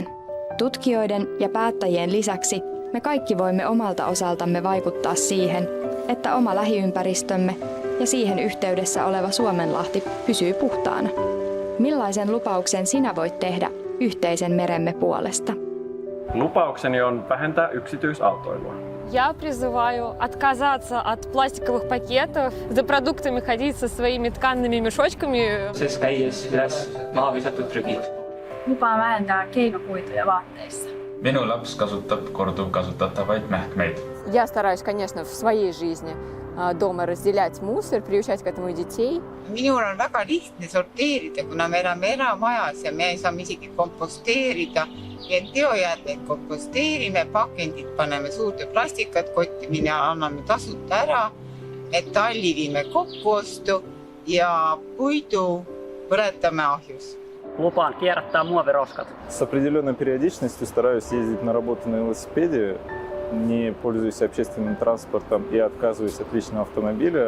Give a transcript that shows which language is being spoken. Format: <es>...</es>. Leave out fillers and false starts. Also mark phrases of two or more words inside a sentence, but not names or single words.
<fi>Tutkijoiden ja päättäjien lisäksi me kaikki voimme omalta osaltamme vaikuttaa siihen, että oma lähiympäristömme ja siihen yhteydessä oleva Suomenlahti pysyy puhtaana. Millaisen lupauksen sinä voit tehdä yhteisen meremme puolesta? Lupaukseni on vähentää yksityisautoilua.</fi> <ru>Я призываю отказаться от пластиковых пакетов, за продуктами ходить со своими тканными мешочками.</ru> <et>Käies üles maha visatud prügid.</et> <fi>Lupaan vähendää keinokuituja vaatteissa.</fi> <et>Minu laps kasutab korduvkasutatavaid mähkmeid.</et> <ru>Я стараюсь, конечно, в своей жизни дома разделять мусор, приучать к этому детей.</ru> <et>Minul on väga lihtne sorteerida, kuna me elame eramajas ja me ei saa isegi komposteerida. Et biojäätmeid komposteerime, pakendid paneme suurde plastikakotti, mille anname tasuta ära, metalli viime kokkuostu ja puidu põletame ahjus.</et> <fi>Lupaan kierrättää muoviroskat.</fi> <ru>С определенной периодичностью стараюсь ездить на работу на велосипеде, не пользуюсь общественным транспортом и отказываюсь от личного автомобиля.</ru>